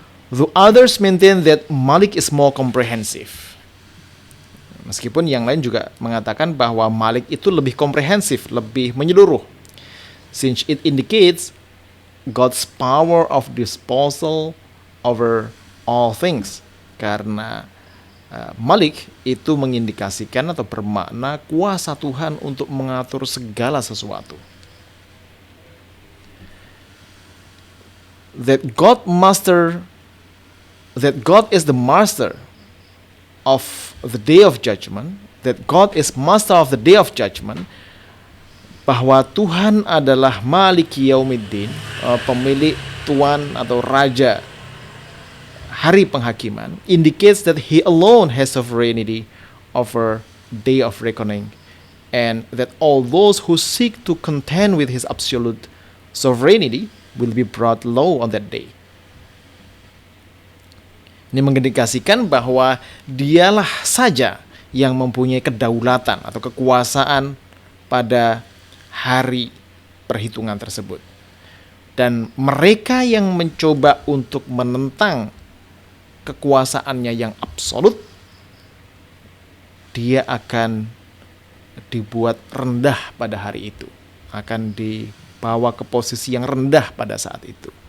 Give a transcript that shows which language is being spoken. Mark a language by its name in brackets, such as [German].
[English] The others maintain that Malik is more comprehensive. [Indonesian] Meskipun yang lain juga mengatakan bahwa Malik itu lebih komprehensif, lebih menyeluruh. [English] Since it indicates God's power of disposal over all things. [Indonesian] Karena Malik itu mengindikasikan atau bermakna kuasa Tuhan untuk mengatur segala sesuatu. [English] That God is the master of the day of judgment, that God is master of the day of judgment, [Indonesian] bahwa Tuhan adalah Maliki Yaumiddin, pemilik, tuan atau raja hari penghakiman, [English] indicates that he alone has sovereignty over day of reckoning, and that all those who seek to contend with his absolute sovereignty will be brought low on that day. [Indonesian] Ini mengindikasikan bahwa dialah saja yang mempunyai kedaulatan atau kekuasaan pada hari perhitungan tersebut. Dan mereka yang mencoba untuk menentang kekuasaannya yang absolut, dia akan dibuat rendah pada hari itu, akan dibawa ke posisi yang rendah pada saat itu.